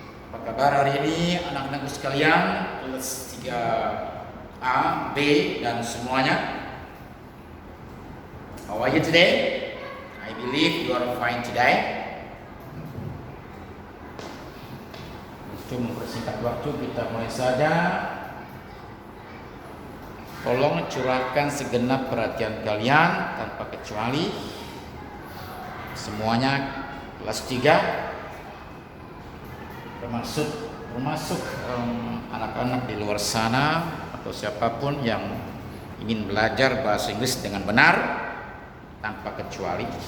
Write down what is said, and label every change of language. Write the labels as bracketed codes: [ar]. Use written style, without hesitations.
[id] Apa kabar hari ini anak-anakku sekalian kelas 3A, B dan semuanya? [en] How are you today? I believe you are fine today. [id] Untuk mempersingkat waktu kita mulai saja. Tolong curahkan segenap perhatian kalian tanpa kecuali. Semuanya kelas 3 termasuk anak-anak di luar sana atau siapapun yang ingin belajar bahasa Inggris dengan benar tanpa kecuali.